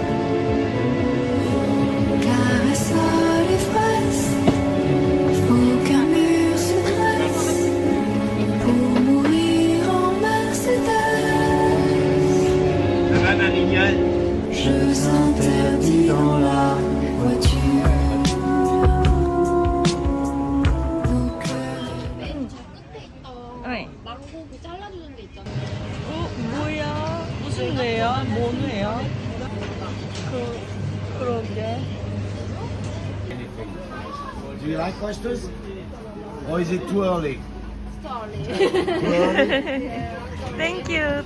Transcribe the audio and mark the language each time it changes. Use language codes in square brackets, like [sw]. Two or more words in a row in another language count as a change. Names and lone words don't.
[fr] Caresse à l'ivresse, faut qu'un mur se dresse pour mourir en Mercedes. Jeux interdits dans la voiture. Nos cœurs. [ko] 네. 망고 잘라주는 데 있잖아. 뭐야? 무슨 뇌야? 뭔 뇌야? 그러게. [en] Do you like oysters? Or is it too early? Thank you.